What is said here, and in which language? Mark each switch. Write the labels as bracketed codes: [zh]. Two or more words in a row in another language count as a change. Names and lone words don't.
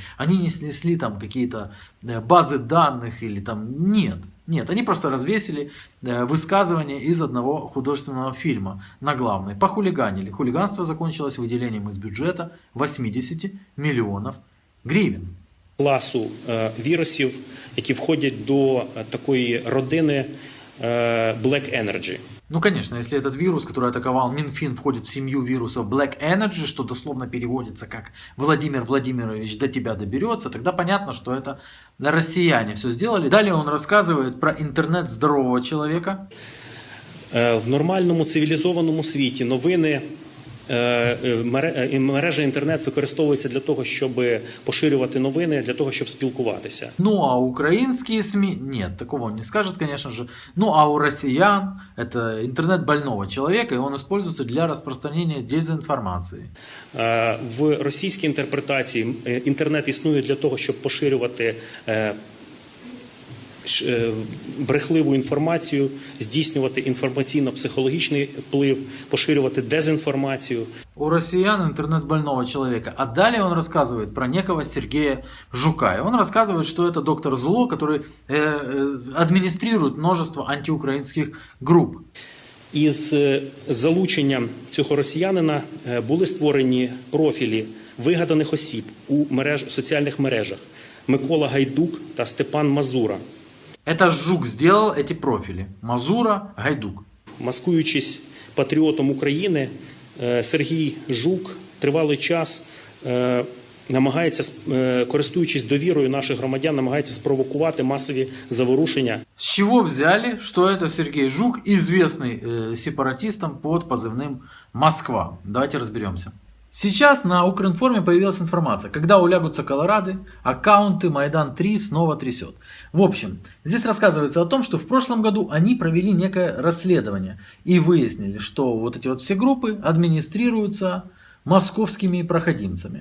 [ru] Они не снесли там какие-то базы данных или там... Нет, они просто развесили высказывания из одного художественного фильма на главной. Похулиганили. Хулиганство закончилось выделением из бюджета 80 миллионов гривен. [uk] Класу вірусів, які входять до такої родини Black Energy. [ru] Конечно, если этот вирус, который атаковал Минфин, входит в семью вирусов Black Energy, что дословно переводится как «Владимир Владимирович до тебя доберется», тогда понятно, что это россияне все сделали. Далее он рассказывает про интернет здорового человека. [uk] В нормальному цивілізованому світі новини, мережа інтернет використовується для того, щоб поширювати новини, для того, щоб спілкуватися. [ru] А украинские СМИ? Нет, такого он не скажет, конечно же. А у россиян это интернет больного человека, и он используется для распространения дезинформации. [uk] В російській інтерпретації інтернет існує для того, щоб поширювати брехливу інформацію, здійснювати інформаційно-психологічний вплив, поширювати дезінформацію. [ru] У россиян интернет больного человека. А далее он рассказывает про некого Сергея Жука. И он рассказывает, что это доктор Зло, который администрирует множество антиукраинских групп. [uk] Із залученням цього росіянина були створені профілі вигаданих осіб у соціальних мережах: Микола Гайдук та Степан Мазура. [ru] Это Жук сделал эти профили. Мазура, Гайдук. [uk] Маскуючись патріотом України, Сергій Жук тривалий час намагається, користуючись довірою наших громадян, намагається спровокувати масові заворушення. [ru] С чего взяли, что это Сергей Жук, известный сепаратистам под позывным «Москва»? Давайте разберемся. Сейчас на Укринформе появилась информация, когда улягутся колорады, аккаунты Майдан 3 снова трясет. В общем, здесь рассказывается о том, что в прошлом году они провели некое расследование и выяснили, что вот эти вот все группы администрируются московскими проходимцами.